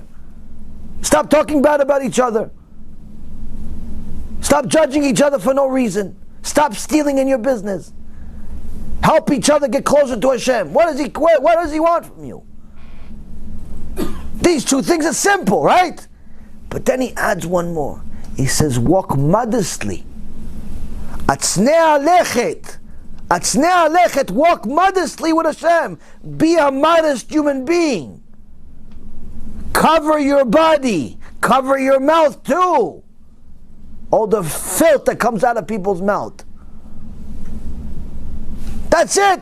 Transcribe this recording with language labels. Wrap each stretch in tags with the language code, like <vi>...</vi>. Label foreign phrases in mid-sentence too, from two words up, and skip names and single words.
<en>Stop talking bad about each other. Stop judging each other for no reason. Stop stealing in your business. Help each other get closer to Hashem. What does he want from you? These two things are simple, right? But then he adds one more. He says, walk modestly.</en> <he>הצנע לכת. הצנע לכת.</he> <en>Walk modestly with Hashem. Be a modest human being. Cover your body. Cover your mouth too. All the filth that comes out of people's mouth. That's it.</en>